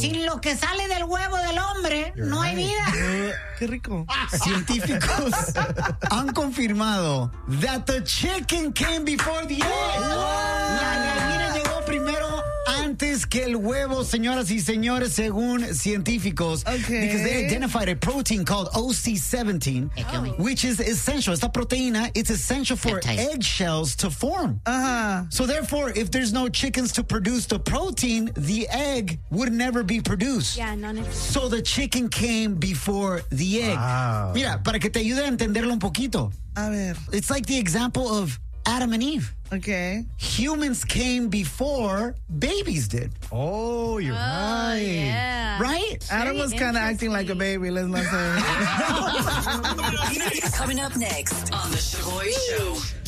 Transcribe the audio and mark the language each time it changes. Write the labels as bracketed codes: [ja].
[es] Sin lo que sale del huevo del hombre, no hay vida. Qué rico. Científicos han confirmado [en] that the chicken came before the egg. [es] La gallina llegó primero antes que el huevo, señoras y señores, según científicos. [en] Okay. Because they identified a protein called OC17, which is essential. [es] Esta proteína, [en] it's essential for eggshells to form. Uh-huh. So therefore, if there's no chickens to produce the protein, the egg would never be produced. Yeah, none of so the chicken came before the egg. Wow. [es] Mira, para que te ayude a entenderlo un poquito. A ver. [en] It's like the example of Adam and Eve. Okay. Humans came before babies did. Oh, you're right. Yeah. Right? Adam was kind of acting like a baby, let's not say. Coming up next on The Chuy Show.